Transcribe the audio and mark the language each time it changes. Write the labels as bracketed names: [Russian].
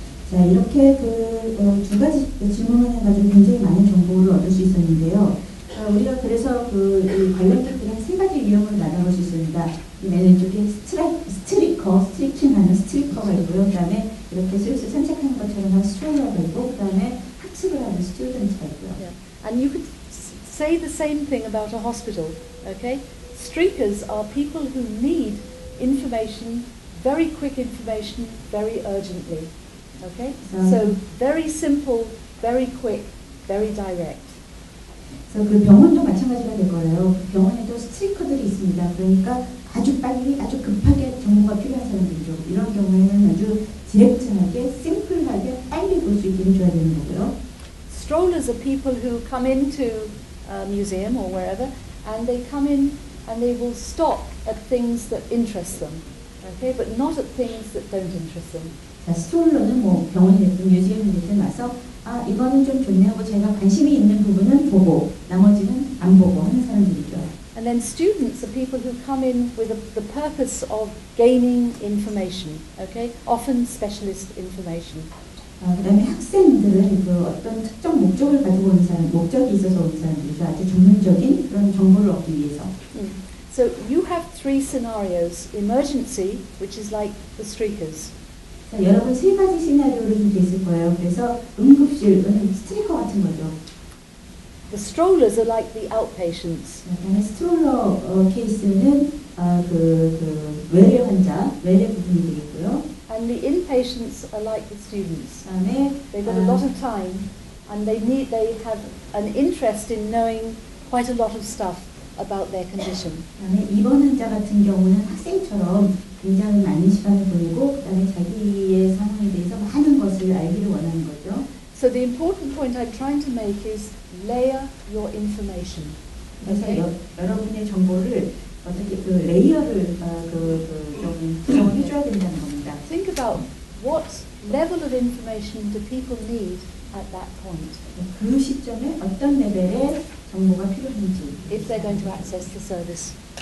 [Korean] 자, 이렇게 두 가지 질문을 해가지고 굉장히 많은 정보를 얻을 수 있었는데요. 우리가 그래서 이 관람객들이 한 세 가지 유형으로 나눠볼 수 있습니다. 맨 왼쪽에 스트리칭하는 스트리커가 있고요. 그 다음에 이렇게 슬슬 산책하는 것처럼 한 스트롤러가 있고, 그 다음에 학습을 하는 스튜던트가 있고요. [English] Yeah. And you could say the same thing about a hospital, okay? Streakers are people who need information, very quick information, very urgently, okay? So very simple, very quick, very direct. [Korean] 그래서 그 병원도 마찬가지가 될 거예요. 병원에도 스트리커들이 있습니다. 그러니까 아주 빨리, 아주 급하게 정보가 필요한 사람들이죠. 이런 경우에는 아주 디렉트하게, 심플하게 빨리 볼 수 있게 해줘야 되는 거고요. [English] Strollers are people who come into a museum or wherever, and they come in and they will stop at things that interest them, okay, but not at things that don't interest them. [Korean] 자, 스트롤러는 뭐 병원이 됐든 뮤지엄이 됐든 와서 아 이거는 좀 좋네 하고 제가 관심이 있는 부분은 보고 나머지는 안 보고 하는 사람들이죠. [English] And then students are people who come in with the purpose of gaining information, okay, often specialist information. [Korean] 그다음에 학생들은 그 어떤 특정 목적을 가지고 오는 사람, 목적이 있어서 오는 사람들이죠. 아주 전문적인 그런 정보를 얻기 위해서. [English] So you have three scenarios: emergency, which is like the streakers. [Korean] 자, 여러분 세 가지 시나리오를 좀 있을 거예요. 그래서 응급실은 스트리커 같은 거죠. [English] The strollers are like the outpatients. [Korean] 그다음에 스트롤러 케이스는 그 외래 환자, 외래 부분이 되겠고요. [English] And the inpatients are like the students. [Korean] 그다음에 [English] They've got a lot of time, and they have an interest in knowing quite a lot of stuff about their condition. [Korean] 그다음에 입원 환자 같은 경우는 학생처럼 굉장히 많은 시간을 보내고 그다음에 자기의 상황에 대해서 많은 것을 알기를 원하는 거죠. [English] So the important point I'm trying to make is layer your information. [Korean] 그래서 여러분의 정보를 어떻게 그 레이어를 좀 구성을 해줘야 된다는 겁니다. [English] Think about what level of information do people need at that point. [Korean] 그 시점에 어떤 레벨의 정보가 필요한지. [English] If they're going to access the service.